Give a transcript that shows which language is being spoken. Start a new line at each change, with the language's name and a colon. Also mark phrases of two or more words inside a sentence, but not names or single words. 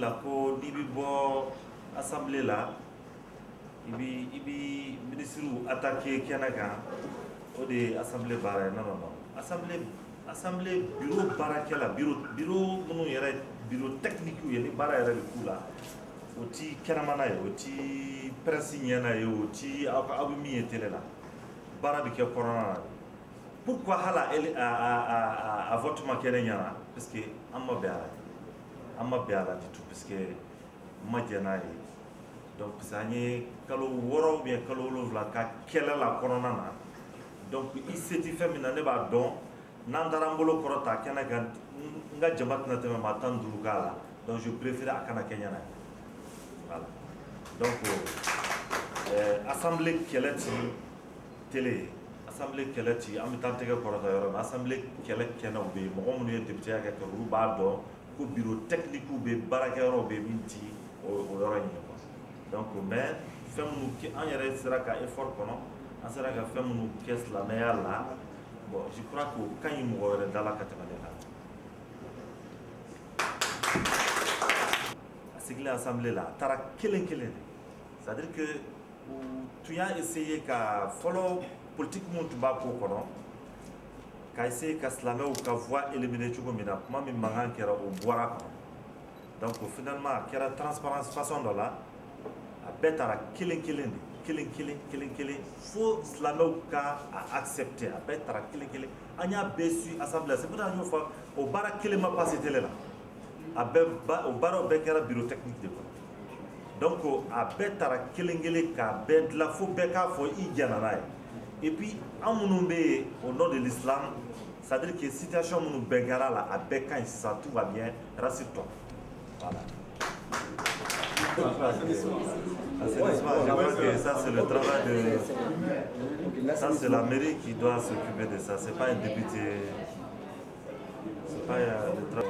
Bambara: la ko n'i bɛ bɔ assemblée la i bi
French: ministre attaqué
Bambara: kɛnɛ kan o de ye assemblée baara ye non assemblée bureau baarakɛla bureau minnu yɛrɛ
French: bureau technique
Bambara: ye ni baara yɛrɛ bɛ k'u la o ti kɛnɛmana ye o ti presse ɲɛna ye o ti aw bɛ min ye télé la baara bɛ kɛ kɔnɔna na pourquoi hali a vote ma kɛ ne ɲɛna parce que an ma bɛn a la
French: du tout parce que
Bambara: n ma jɛn n'a ye donc
French: parce que
Bambara: an ye kalo 6
French: ou bien
Bambara: kalo 7 ka kɛlɛ la kɔnɔna na donc i se ti fɛn min na ne b'a dɔn n'an taara n bolo kɔrɔ ta kɛnɛ kan n ka jama tɛna tɛmɛ maa 15 k'a la
French: donc je préfère
Bambara: a kana kɛ ɲɛna voilà donc assemblée kɛlɛ ti télé ye assemblée kɛlɛ ti an bɛ taa tɛgɛ kɔrɔta yɔrɔ min assemblée kɛlɛ kɛnɛw bɛ yen mɔgɔ minnu ye député ya kɛ olu b'a dɔn ko
French: bureau technique
Bambara: bɛ yen baarakɛyɔrɔw bɛ yen min ti o yɔrɔ in ye quoi donc mais fɛn minnu an yɛrɛ sera ka effort kɔnɔ an sera ka fɛn minnu kɛ silamɛya la
French: bon je crois que
Bambara: o ka ɲi mɔgɔ wɛrɛ da la ka tɛmɛ ne kan a sigilen assemblée la a taara kelen kelen de
French: c'est à dire que
Bambara: u tun y'a essayer ka fɔlɔ politique minnu tun b'a ko kɔnɔ ka essayer ka silamɛw ka voix éliminer cogo min na kuma min mankan kɛra o bɔra kɔnɔ donc finalement a kɛra
French: transparence façon
Bambara: dɔ la a bɛɛ taara kelen kelen de kelen fo silamɛw ka a accepter a bɛɛ taara kelen an y'a bɛɛ su assemblée
French: c'est pour ça
Bambara: an y'o fɔ o baara kelen ma passé télé la a bɛɛ o baaraw bɛɛ kɛra
French: bureau technique
Bambara: de kɔnɔ donc a bɛɛ taara kelen k'a bɛɛ dilan fo bɛɛ k'a fɔ i jɛna n'a ye
French: et puis
Bambara: an minnu bɛ yen
French: au nom de l'islam c'est-à-dire que situation nous bengara là à Bécaye ça tout va bien rassure-toi voilà. Je crois que ça c'est le travail de ça c'est la mairie qui doit s'occuper de ça, c'est pas un député, c'est pas le travail.